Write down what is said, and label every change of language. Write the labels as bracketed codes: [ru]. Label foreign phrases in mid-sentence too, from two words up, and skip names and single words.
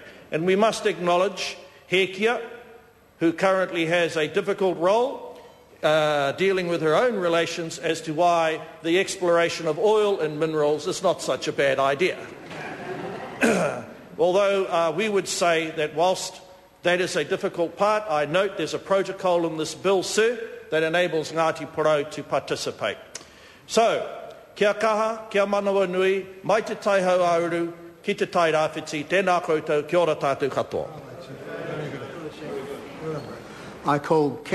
[en] And we must acknowledge Hekia, who currently has a difficult role dealing with her own relations as to why the exploration of oil and minerals is not such a bad idea. Although we would say that whilst that is a difficult part, I note there's a protocol in this bill, sir, that enables Ngati Porou to participate. So, [mi] kia kaha, kia manawa nui, mai te taihau auru, ki te tai rāwhiti, tēnā koutou, kia ora tātou katoa. [en] I call